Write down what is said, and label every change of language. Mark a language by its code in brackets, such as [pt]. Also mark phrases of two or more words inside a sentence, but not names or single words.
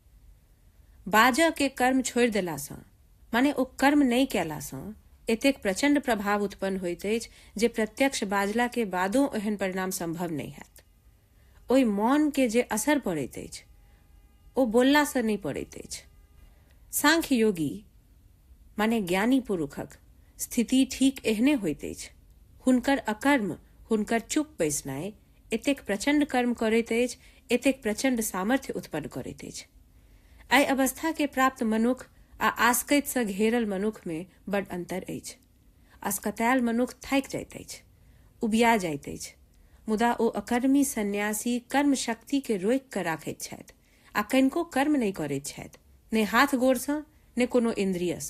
[mai] बाजऽ के कर्म छोड़ि देला सँ, माने ओ कर्म नहि कयला सँ एतेक प्रचंड प्रभाव उत्पन्न होइत अछि जे प्रत्यक्ष बाजला के बादो एहन परिणाम संभव नहि हैत। ओहि मौन के जे असर पड़ैत अछि, ओ बोलला सँ नहि पड़ैत अछि। सांख्य योगी माने ज्ञानी पुरुषक स्थिति ठीक एहने होइत अछि। हुनकर अकर्म, हुनकर चुप बैसनाइ एतेक प्रचंड कर्म करैत अछि, एतेक प्रचंड सामर्थ्य उत्पन्न करैत अछि। एहि अवस्था के प्राप्त मनुख आ आसकैत सँ घेरल मनुख में बड़ अंतर अछि। अस्कतायल मनुख थाकि जाइत अछि, उबिया जाइत अछि, मुदा ओ अकर्मी सन्यासी कर्म शक्ति के रोकि कऽ राखैत छथि आ कनिको कर्म नहि करैत छथि, ने हाथ गोड़ सँ ने कोनो इंद्रिय सँ।